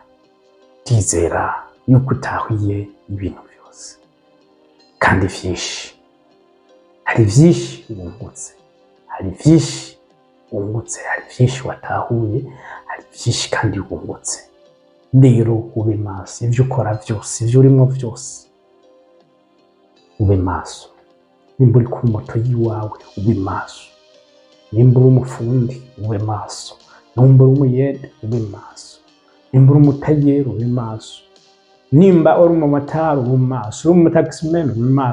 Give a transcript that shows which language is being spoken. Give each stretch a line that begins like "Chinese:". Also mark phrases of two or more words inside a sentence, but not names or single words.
Rundi: Ndizera yuko utahiye ibintu byose, kandi vyinshi. Hari vyinshi wungutse, hari vyinshi wungutse, hari vyinshi watahuye, hari vyinshi kandi wungutse. Rero ube maso, ivyo ukora byose, ivyo urimo byose, ube maso. Nimba uri ku moto yiwawe, ube maso. Nimba uri umufundi, ube maso. Nimba uri umuyede, ube maso. Nimba uri umutayeri, ube maso. Nimba uri umumotari, ube maso. Uri umutaximen, ube maso.